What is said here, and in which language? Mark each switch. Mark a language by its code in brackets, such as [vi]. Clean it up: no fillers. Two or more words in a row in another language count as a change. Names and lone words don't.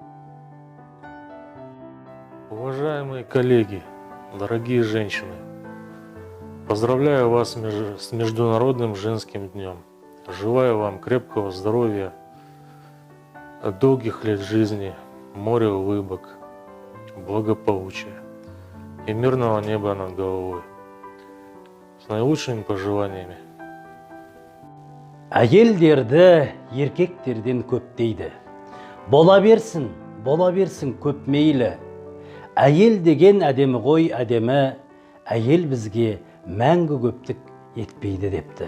[ru] Уважаемые коллеги, дорогие женщины, поздравляю вас с Международным женским днем. Желаю вам крепкого здоровья, долгих лет жизни, моря улыбок, благополучия и мирного неба над головой. С наилучшими пожеланиями. [kk] Әйелдерді еркектерден көп дейді. Бола берсін көп мейлі. Әйел деген әдемі ғой әдемі, әйел бізге мәңгі көптік етпейді депті.